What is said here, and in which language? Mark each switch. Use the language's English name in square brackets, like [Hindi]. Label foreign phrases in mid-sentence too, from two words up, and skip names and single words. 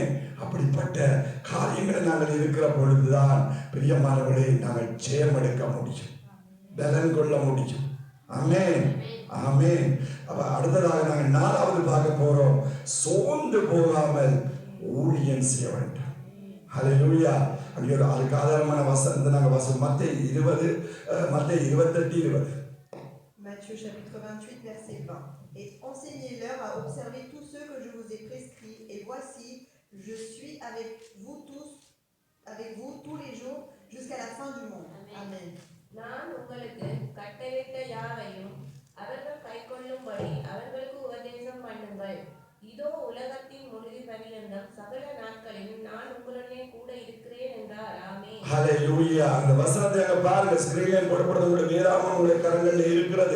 [Tamil] அப்படிப்பட்ட காரியங்களை நாங்கள் இருக்கிற பொழுதுதான் பிரியமானவர்களை நாங்கள் ஜெயம் எடுக்க முடியும், பலன் கொள்ள முடியும். ஆமென். ஆமென். அப்ப அடுத்ததாக நாங்கள் 4வது பார்க்க போறோம். சோர்ந்து போகாமல் ஊழியம் செய்ய வேண்டும். ஹல்லேலூயா. அதுக்கு ஆதாரமான வசனத்தை நாங்கள் வாசிப்போம். மத்தேயு 28:20. [French] Matthieu chapitre 28 verset 20. Et enseignez-leur à observer tous ceux que je vous ai prescrits, et voici, je suis avec vous tous les jours jusqu'à la fin du monde. Amen. [Tamil] நான் உங்களுக்கு கட்டளையிட்ட யாவையும் அவர்கள் கைக்கொள்ளும்படி அவர்களுக்கு உபதேசம் பண்ணுங்கள். இதோ உலகத்தின் முடிவு பரியந்தம் சகல நாட்களிலும் நான் உங்களுடனே கூட இருக்கிறேன் என்றார். ஆமென். ஹல்லேலூயா. அந்த வசனத்தை அங்க பாருங்க, ஸ்கிரீன்ல போடப்படுது. உங்களுடைய வேதாகமம் உங்களுடைய கரங்களில் இருக்கிறது.